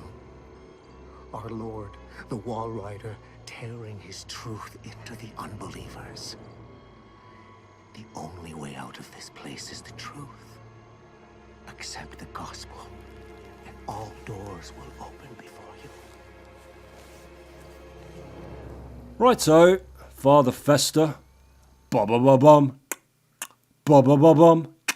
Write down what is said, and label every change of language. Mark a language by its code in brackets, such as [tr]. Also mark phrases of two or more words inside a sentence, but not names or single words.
[en] Our Lord, the Wall Rider, tearing his truth into the unbelievers. The only way out of this place is the truth. Accept the gospel, and all doors will open before you. Righto, Father Fester. Ba-ba-ba-bum. Ba-ba-ba-bum.